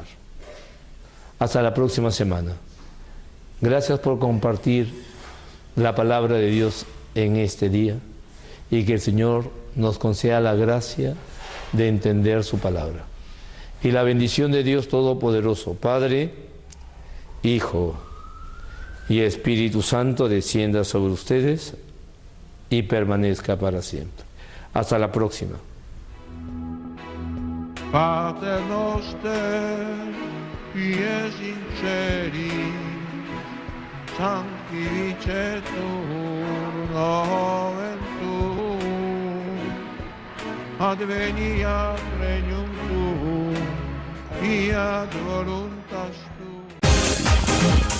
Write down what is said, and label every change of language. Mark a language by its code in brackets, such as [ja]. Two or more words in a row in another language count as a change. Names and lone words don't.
[es] Hasta la próxima semana. Gracias por compartir la palabra de Dios en este día y que el Señor nos conceda la gracia de entender su palabra. Y la bendición de Dios Todopoderoso, Padre, Hijo y Espíritu Santo descienda sobre ustedes y permanezca para siempre. Hasta la próxima. [la] Pater noster, qui es in celi, sancti vicetur nomen tuum, adveniat regnum tuum, fiat voluntas tua.